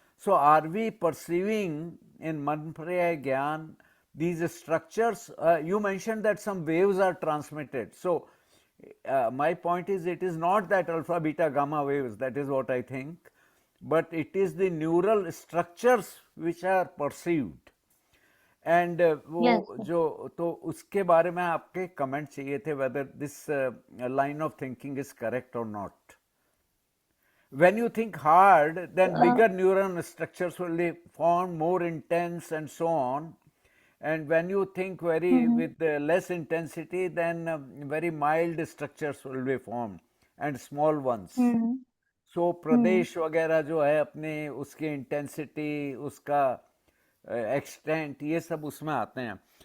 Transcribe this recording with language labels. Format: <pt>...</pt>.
<en>So, are we perceiving in Manpriya Gyan these structures? You mentioned that some waves are transmitted. So, my point is, it is not that alpha, beta, gamma waves, that is what I think, but it is the neural structures which are perceived.</en> <hi>And वो जो, तो उसके बारे में आपके comment चाहिए थे,</hi> <en>whether this line of thinking is correct</en> <hi>और not.</hi> <en>When you think hard, then bigger neuron structures will be formed, more intense and so on. And when you think very with less intensity, then very mild structures will be formed and small ones.</en> <hi>सो प्रदेश वगैरह जो है अपने, उसकी intensity, उसका extent, ये सब उसमें आते हैं.</hi>